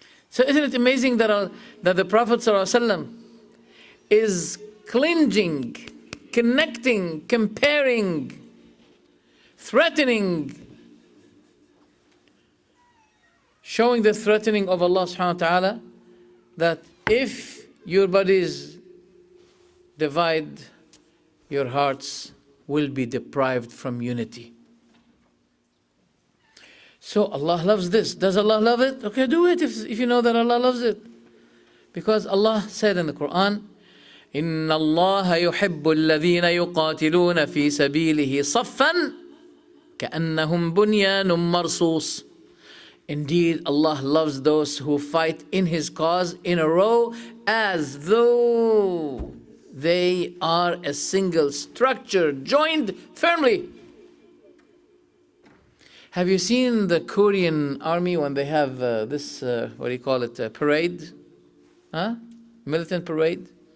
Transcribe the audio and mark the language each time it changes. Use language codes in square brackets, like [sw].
[en] So isn't it amazing that the Prophet ﷺ is clinging, connecting, comparing, threatening, showing the threatening of Allah subhanahu wa ta'ala, that if your bodies divide, your hearts will be deprived from unity. So Allah loves this. Does Allah love it? Okay, do it if you know that Allah loves it. [ar] Because Allah said in the Quran, إِنَّ اللَّهَ يُحِبُّ الَّذِينَ يُقَاتِلُونَ فِي سَبِيلِهِ صَفًّا كَأَنَّهُمْ بُنْيَانٌ مَرْصُوصٌ. [en] Indeed, Allah loves those who fight in His cause in a row as though they are a single structure, joined firmly. Have you seen the Korean army when they have this, what do you call it, parade? Huh? Militant parade?